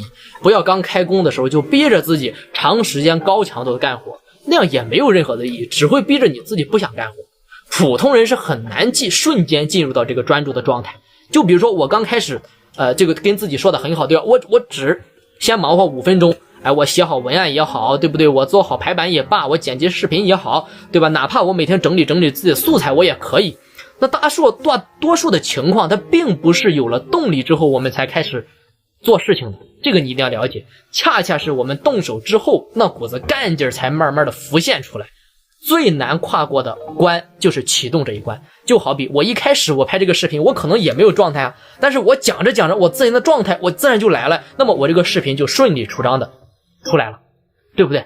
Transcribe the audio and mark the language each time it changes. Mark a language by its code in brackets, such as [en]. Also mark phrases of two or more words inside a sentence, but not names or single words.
[zh] 不要剛開工的時候就逼着自己長時間高強度的幹活，那樣也沒有任何的意義，只會逼着你自己不想幹活。普通人是很難瞬間進入到這個專注的狀態。就比如說我剛開始這個跟自己說的很好，對吧？我只先忙活5分鐘，我寫好文案也好，對不對？我做好排版也罷，我剪輯視頻也好，對吧？哪怕我每天整理自己的素材我也可以。那多數的情況它並不是有了動力之後我們才開始做事情的，這個你一定要了解。恰恰是我們動手之後那股子幹勁才慢慢的浮現出來。最難跨過的關就是啟動這一關。就好比我一開始我拍這個視頻，我可能也沒有狀態但是我講着我自然的狀態我自然就來了，那麼我這個視頻就順理成章的出來了，對不对？